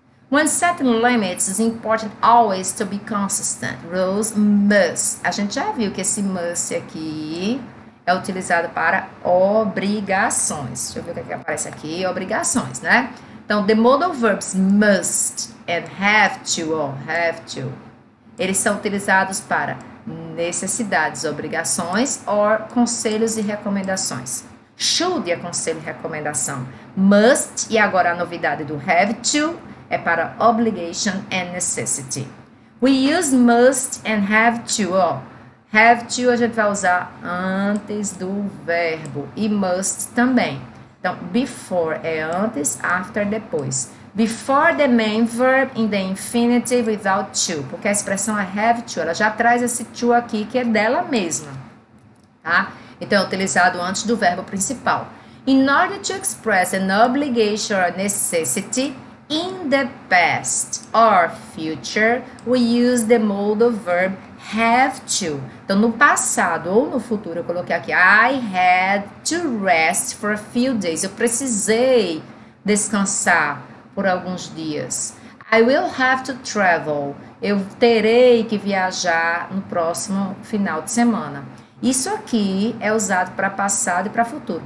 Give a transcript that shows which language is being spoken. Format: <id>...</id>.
<en>When setting limits, it's important always to be consistent. Rules must.</en> <pt>A gente já viu que esse must aqui é utilizado para obrigações. Deixa eu ver o que aparece aqui. Obrigações, né? Então,</pt> <en>the modal verbs must and have to,</en> <pt>eles são utilizados para necessidades, obrigações ou conselhos e recomendações. Should é conselho e recomendação. Must, e agora a novidade do have to, é para</pt> <en>obligation and necessity. We use must and have to. Have to</en> <pt>a gente vai usar antes do verbo. E must também. Então, before é antes, after depois.</pt> <en>Before the main verb in the infinitive without to.</en> <pt>Porque a expressão é have to. Ela já traz esse to aqui que é dela mesma. Tá? Então, é utilizado antes do verbo principal.</pt> <en>In order to express an obligation or necessity, in the past or future, we use the modal verb have to.</en> <pt>Então, no passado ou no futuro, eu coloquei aqui,</pt> <en>I had to rest for a few days.</en> <pt>Eu precisei descansar por alguns dias.</pt> <en>I will have to travel.</en> <pt>Eu terei que viajar no próximo final de semana. Isso aqui é usado para passado e para futuro.</pt>